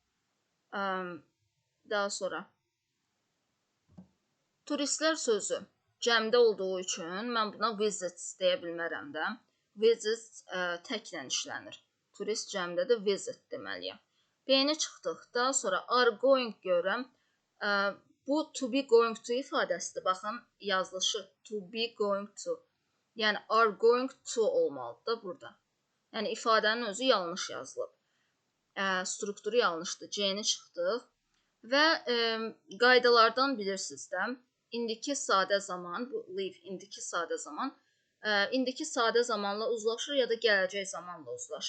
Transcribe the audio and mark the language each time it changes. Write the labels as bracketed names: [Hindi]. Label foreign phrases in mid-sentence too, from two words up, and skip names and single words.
[Azerbaijani] Daha sonra turistlər sözü cəmdə olduğu üçün mən buna visits deyə bilmərəm də. Visits təklə işlənir. Turist cəmdədir, visit deməliyəm. B-ni çıxdıq. Daha sonra [English] are going [Azerbaijani] görürəm. Bu [English] to be going to [Azerbaijani] ifadəsidir. Baxın, yazılışı [English] to be going to. [Azerbaijani] Yəni [English] are going to [Azerbaijani] olmalıdır burada. Yəni ifadənin özü yanlış yazılıb. Strukturu yanlışdır. C-ni çıxdıq. Və qaydalardan bilirsiniz də, indiki sadə zaman, bu live indiki sadə zaman, indiki sadə zamanla uzlaşır ya da gələcək zamanla uzlaşır.